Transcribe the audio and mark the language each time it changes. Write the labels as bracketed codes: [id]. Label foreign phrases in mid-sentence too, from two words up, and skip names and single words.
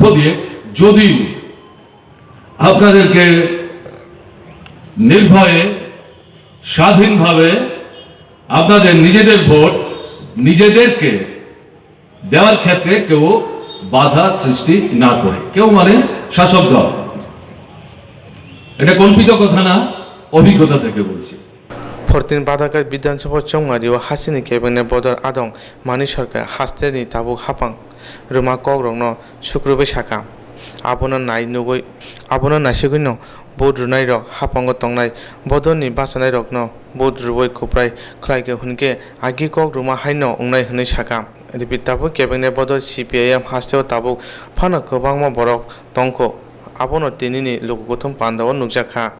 [bn] দিয়ে যদি আপনাদেরকে নির্ভয়ে স্বাধীনভাবে আপনাদের নিজেদের ভোট নিজেদেরকে দেওয়ার ক্ষেত্রে কেউ বাধা সৃষ্টি না করে কেউ মানে শাসক দল এটা কল্পিত কথা না অভিজ্ঞতা থেকে বলছি [trp] 14 बादाकार विधानसभा चंगमारियो हासिनि केबेंने बदर आदं मानि सरकार हास्तेनि ताबु हापां रुमा कग्रंनो सुक्रुबै साका आबोनो नायसिगैनो बुद्रुनाय रक हापांगो तंनाय बदरनि बासानाय रकनो बुद्रुबै कुप्राय खलायगे हुनके आगि कग रुमा हायनो उंनाय हनै साका रिपिट ताबु केबेंने बदर CPIM हास्तेव ताबु फानो गोबांमा बरक तंखो आबोनो तिनिनि लोकगोथम पान्दाव नुकजाखा।